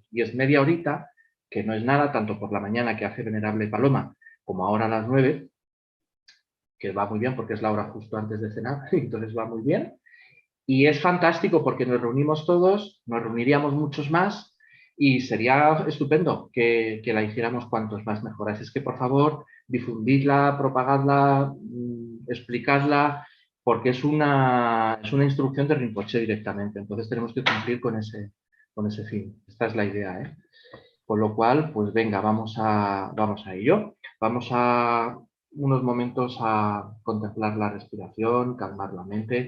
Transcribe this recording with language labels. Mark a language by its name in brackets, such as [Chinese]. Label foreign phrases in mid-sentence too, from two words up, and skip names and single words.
[Spanish] Y es media horita, que no es nada, tanto por la mañana que hace Venerable Paloma, como ahora a las 9, que va muy bien porque es la hora justo antes de cenar, entonces va muy bien. Y es fantástico porque nos reunimos todos, nos reuniríamos muchos más y sería estupendo que la hiciéramos cuantos más mejor. Así es que, por favor, difundidla, propagadla, explicadla, porque es una instrucción de Rinpoche directamente. Entonces tenemos que cumplir con ese fin. Esta es la idea, ¿eh? Con lo cual, pues venga, vamos a ello. Vamos a unos momentos a contemplar la respiración, calmar la mente.